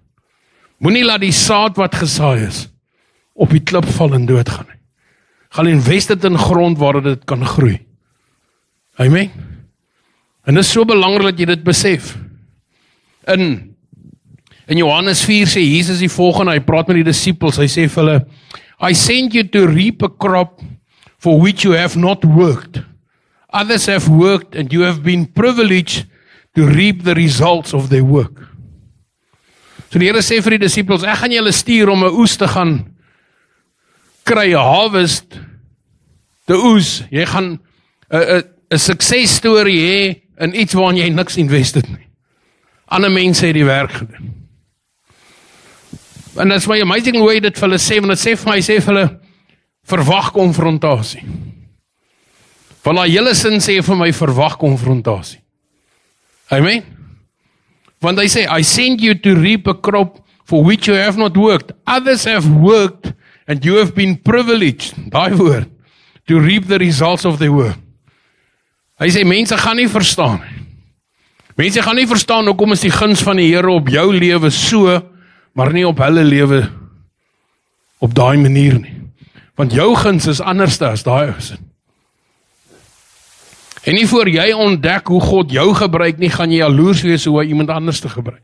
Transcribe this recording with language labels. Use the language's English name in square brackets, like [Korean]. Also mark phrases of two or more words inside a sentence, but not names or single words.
[Afrikaans] Moenie laat die saad wat gesaai is, op die klip val en doodgaan nie. Gaan invest dit in grond waar dit kan groei. Amen. En dit is so belangrik dat jy dit besef. In Johannes 4 sê Jesus die volgende, hy praat met die disippels, hy sê vir hulle, [English] I sent you to reap a crop for which you have not worked. Others have worked and you have been privileged to reap the results of their work. [Afrikaans] So die Here sê vir die disippels, ek gaan julle stuur om 'n oes te gaan kry, 'n harvest, te oes. Jy gaan 'n suksesstorie hê in iets waarin jy niks invested nie. Ander mense het die werk gedoen. En dit is my amazing hoe hy dit vir hulle sê, want dit sê vir my, sê vir hulle, verwag konfrontasie. Van daai hele sin sê vir my, verwag konfrontasie. Amen? Want hy sê, [English] I send you to reap a crop for which you have not worked. Others have worked and you have been privileged, [Afrikaans] daai woord, [English] to reap the results of their work. [Afrikaans] Hy sê, mense gaan nie verstaan. Mense gaan nie verstaan hoekom is die guns van die Here op jou lewe so, maar nie op hulle lewe op daai manier nie. Want jou guns is anders as daai ou se. En nie voor jy ontdek hoe God jou gebruik nie, gaan jy jaloers wees hoe hy iemand anders te gebruik.